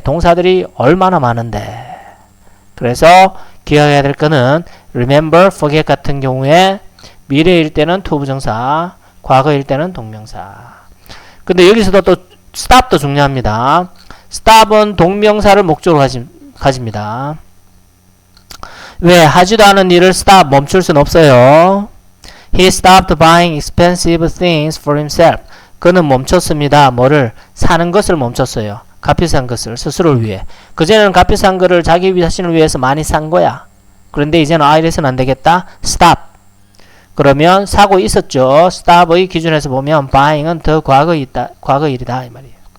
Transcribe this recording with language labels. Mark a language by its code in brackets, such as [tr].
[ko] 동사들이 얼마나 많은데. 그래서 기억해야 될 거는 remember, forget 같은 경우에 미래일 때는 to 부정사, 과거일 때는 동명사. 근데 여기서도 또 stop도 중요합니다. stop은 동명사를 목적으로 가집니다. 왜? 하지도 않은 일을 stop, 멈출 수는 없어요. [en] He stopped buying expensive things for himself. [ko] 그는 멈췄습니다. 뭐를? 사는 것을 멈췄어요. 값비싼 것을 스스로를 위해. 그전에는 값비싼 것을 자기 자신을 위해서 많이 산 거야. 그런데 이제는 이래서는 안 되겠다. stop. 그러면 사고 있었죠. stop의 기준에서 보면 buying은 더 과거 일이다 이 말이에요.